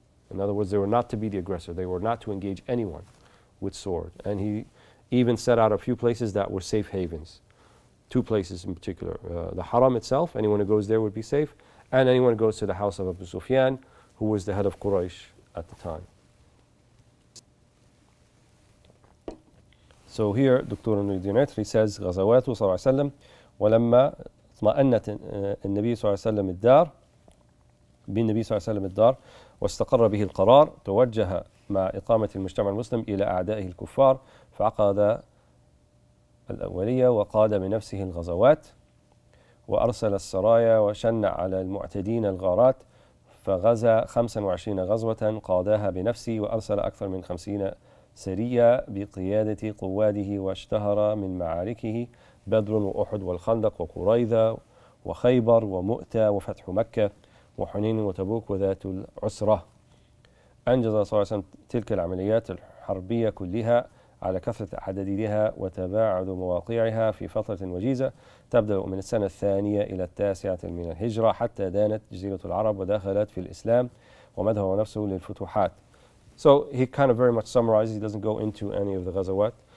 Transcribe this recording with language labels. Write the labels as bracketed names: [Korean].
[English] In other words, they were not to be the aggressor. They were not to engage anyone with sword. And he even set out a few places that were safe havens. Two places in particular. The Haram itself, anyone who goes there would be safe. And anyone who goes to the house of Abu Sufyan, who was the head of Quraysh at the time. So here, Dr. Nuruddin Itri says, [Arabic] غزواته صلى الله عليه وسلم ولما اطمأنت النبي صلى الله عليه وسلم الدار بالنبي صلى الله عليه وسلم الدار واستقر به القرار توجه مع إقامة المجتمع المسلم إلى أعدائه الكفار فعقد الأولية وقاد بنفسه الغزوات وأرسل السرايا وشن على المعتدين الغارات فغزا 25 غزوة قاداها بنفسه وأرسل أكثر من 50 سرية بقيادة قواده واشتهر من معاركه بدر وأحد والخندق وقريظة وخيبر ومؤتة وفتح مكة وحنين وتبوك وذات العسرة. أنجز صلى الله عليه وسلم تلك العمليات الحربية كلها على كثرة عددها وتباعد مواقعها في فترة وجيزة تبدأ من السنة الثانية إلى التاسعة من الهجرة حتى دانت جزيرة العرب ودخلت في الإسلام ومدها نفسه للفتوحات. [English] So he kind of very much summarizes, he doesn't go into any of the ghazawat.